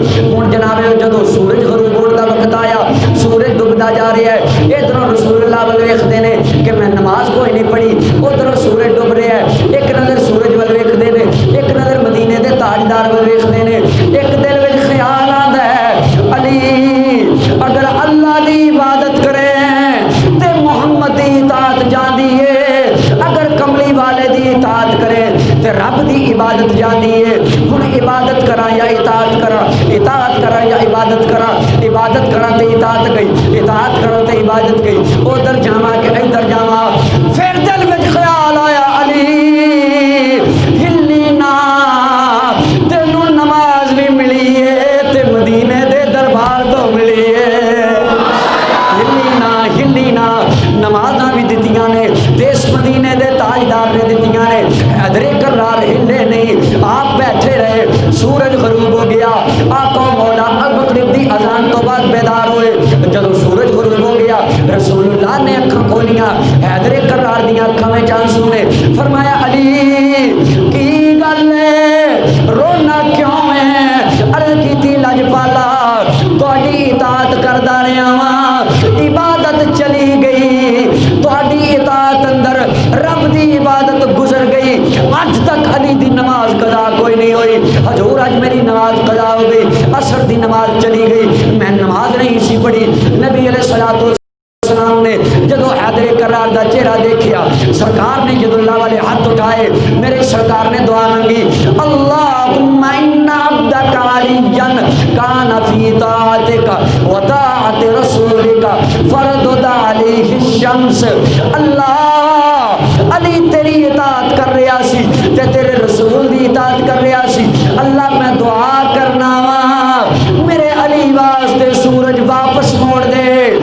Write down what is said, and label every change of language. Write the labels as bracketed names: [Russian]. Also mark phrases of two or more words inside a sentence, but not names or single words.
[Punjabi] ہن جناب جدوں سورج غروب ہونے دا وقت آیا، سورج ڈبدا جا رہا ہے، ادھروں رسول اللہ ول ویکھدے نے کہ میں نماز کوئی نہیں پڑھی، ادھروں سورج ڈب رہا ہے، ایک نظر سورج ول ویکھدے نے، ایک نظر مدینے دے تاجدار ول ویکھدے نے، ایک دل وچ خیال آندا ہے علی اگر اللہ دی عبادت کرے تے محمد دی اطاعت جاندی ہے، اگر کملی والے دی اطاعت کرے تے رب دی عبادت جاندی ہے۔ ہن عبادت کراں یا اطاعت کراں، اطاعت کراں یا عبادت کراں، عبادت کراں تے اطاعت گئی، اطاعت کراں تے عبادت گئی، ادھر جاواں کہ ادھر جاواں۔ پھر دل وچ خیال آیا علی ہلی نا، تینوں نماز بھی ملی ہے تے مدینے دے دربار تو ملی ہے، ہلی نا نمازاں بھی دتیاں نے، دیس مدینے دے تاجدار نے دتیاں نے، حیدر کرار ہلے نہیں، آپ بیٹھے رہے۔ سورج غروب ہو گیا، آقا مولا مغرب دی اذان تو بعد بیدار ہوئے۔ جدوں سورج غروب ہو گیا رسول اللہ نے اکھاں کھولیاں، حیدر کرار دیاں اکھاں وچ آنسو نے، فرمایا علی کی گل ہے رونا کیوں ہے؟ عرض کیتی لجپالا تہاڈی اطاعت کردا رہیا واں، عبادت چلی گئی، تہاڈی اطاعت اندر رب دی عبادت گزر گئی، اج تک علی دی نماز قضا کوئی نہیں ہوئی، حضور اج میری نماز قضا ہو گئی، عصر دی نماز چلی گئی، میں نماز نہیں سی پڑھی۔ نبی [Arabic] علیہ الصلوۃ والسلام [Punjabi] نے جدو حیدر کرار دا چہرہ دیکھیا، سرکار نے جدو اللہ والے ہاتھ اٹھائے، میرے سرکار نے دعا مانگی، [Arabic] اللہم ان عبدک علیٰ کان فی طاعتک و طاعت رسولک فردد علیہ الشمس، [Punjabi] اللہ علی تیری اطاعت کر رہا سی تے تیرے رسول دی اطاعت کر رہا سی، اللہ میں دعا کرنا وا میرے علی واسطے سورج واپس موڑ دے۔